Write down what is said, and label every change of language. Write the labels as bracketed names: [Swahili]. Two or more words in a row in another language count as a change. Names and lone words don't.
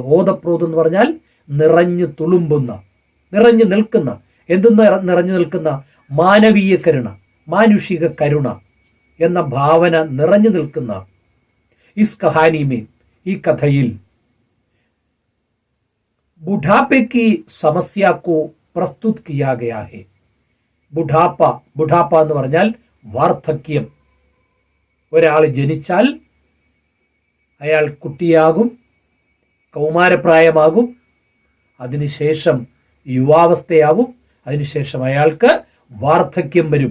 [Malayalam] ഓതപ്രോത് എന്ന് പറഞ്ഞാൽ നിറഞ്ഞു തുളുമ്പുന്ന, നിറഞ്ഞു നിൽക്കുന്ന. എന്തെന്ന് നിറഞ്ഞു നിൽക്കുന്ന? മാനവീയ കരുണ, മാനുഷിക കരുണ എന്ന ഭാവന നിറഞ്ഞു നിൽക്കുന്ന [Hindi] इस कहानी में, [Malayalam] ഈ കഥയിൽ [Hindi] बुढ़ापे की समस्या को प्रस्तुत किया गया है. [Malayalam] ബുഢാപ്പ, ബുഢാപ്പ എന്ന് പറഞ്ഞാൽ വാർദ്ധക്യം. ഒരാൾ ജനിച്ചാൽ അയാൾ കുട്ടിയാകും, കൗമാരപ്രായമാകും, അതിനുശേഷം യുവാവസ്ഥയാവും, അതിനുശേഷം അയാൾക്ക് വാർദ്ധക്യം വരും.